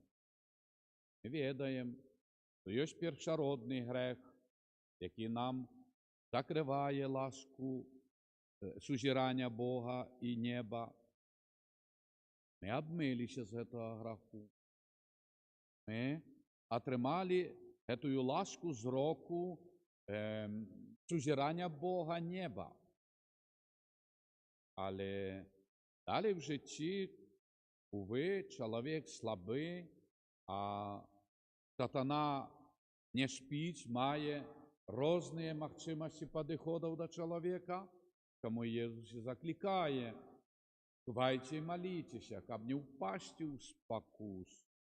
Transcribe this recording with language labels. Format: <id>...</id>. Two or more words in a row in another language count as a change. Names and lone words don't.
<uk>Ми відаємо, що є першородний грех, який нам закриває ласку сузірання Бога і неба. Ми обмилися з цього греху. Ми отримали цю ласку зроку сузірання Бога неба. Але далі в житті, увы, чоловік слабий, а сатана не спить, має різні можливості підходів до чоловіка, тому Єсус і закликає: «Чувайте і моліться, щоб не впасти у спокусу».</uk>